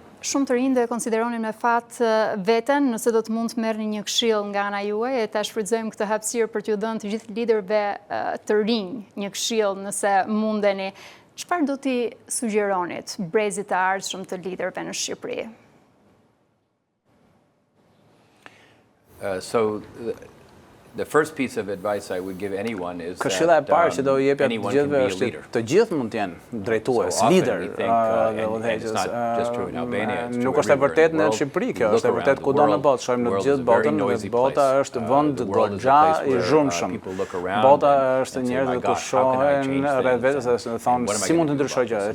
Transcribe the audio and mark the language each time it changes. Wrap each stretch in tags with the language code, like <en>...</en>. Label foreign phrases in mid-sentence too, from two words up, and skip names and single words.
<sq>Shumë të rinj e konsideronin me fat veten, nëse do të mund të merrni një këshill nga ana juaj e ta shfrytëzojmë këtë hapësirë për t'ju dhënë të gjithë liderëve të rinj një këshill nëse mundeni. Çfarë do t'i sugjeronit brezit të ardhshëm të liderëve në Shqipëri?</sq> <en>The first piece of advice I would give anyone is</en> <sq>këshilla e parë që do i jepja të gjithëve është që të gjithë mund të jenë drejtues, lider dhe udhëheqës. Nuk është e vërtetë në Shqipëri kjo, është e vërtetë kudo në botë. Shohim në të gjithë botën, bota është vend goxha i zhurmshëm. Bota është njerëz që shohin rreth vetes dhe thonë si mund të ndryshojë gjërat.</sq>